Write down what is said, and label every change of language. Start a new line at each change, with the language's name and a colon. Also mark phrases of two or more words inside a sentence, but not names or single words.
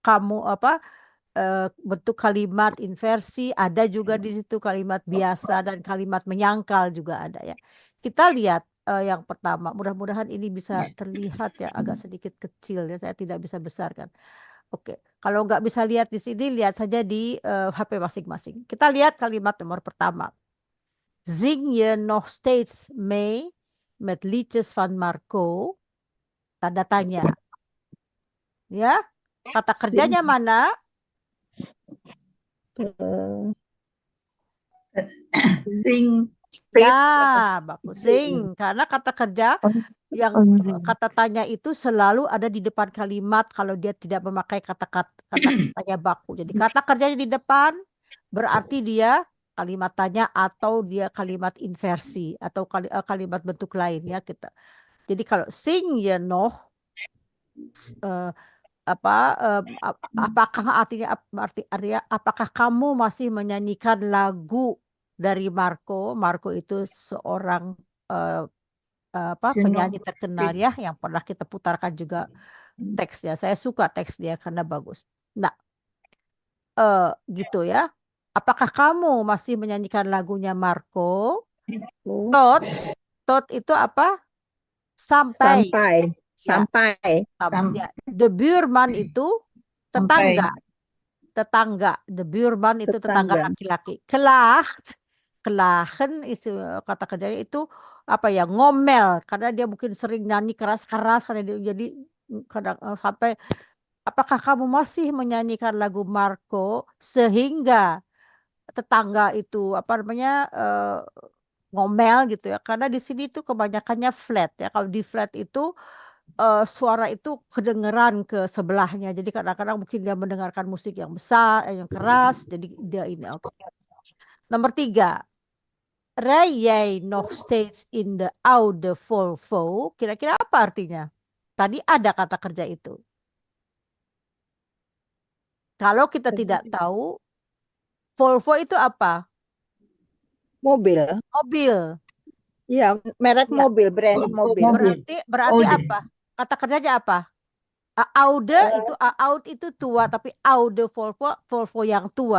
Indonesian: kamu bentuk kalimat inversi, ada juga di situ kalimat biasa dan kalimat menyangkal juga ada ya. Kita lihat yang pertama, mudah-mudahan ini bisa terlihat ya, agak sedikit kecil ya, saya tidak bisa besarkan. Oke, kalau nggak bisa lihat di sini, lihat saja di HP masing-masing. Kita lihat kalimat nomor pertama.
Dutch: Zing je nog steeds mee met liedjes van Marco?
Indonesian: Tanda tanya. Ya, kata kerjanya mana? Sing. Ya, bagus. Sing. Karena kata kerja yang kata tanya itu selalu ada di depan kalimat kalau dia tidak memakai kata-kata tanya baku. Jadi kata kerjanya di depan berarti dia kalimat tanya atau dia kalimat inversi atau kalimat bentuk lain ya kita. Jadi kalau
Dutch: sing je nog
Indonesian: apakah artinya apakah kamu masih menyanyikan lagu dari Marco? Marco itu seorang penyanyi terkenal ya yang pernah kita putarkan juga teksnya. Saya suka teks dia karena bagus. Nah, gitu ya. Apakah kamu masih menyanyikan lagunya Marco? Tot itu apa? Sampai. Ya,
Dutch: de buurman
Indonesian: itu tetangga.
Dutch: The buurman
Indonesian: itu tetangga laki-laki. Kelagen kata kerjanya itu apa ya, ngomel karena dia mungkin sering nyanyi keras-keras karena dia jadi kadang sampai apakah kamu masih menyanyikan lagu Marco sehingga tetangga itu ngomel gitu ya, karena di sini tuh kebanyakannya flat ya. Kalau di flat itu suara itu kedengeran ke sebelahnya, jadi kadang-kadang mungkin dia mendengarkan musik yang besar, yang keras, jadi dia ini. Oke. Nomor 3,
Dutch: rij jij nog steeds in de oude Volvo?
Indonesian: Kira-kira apa artinya? Tadi ada kata kerja itu. Kalau kita tidak tahu, Volvo itu apa? Mobil. Ya, merek Ya. mobil, brand mobil. Berarti apa? Kata kerjanya apa? Oud itu tua, tapi oude Volvo yang tua.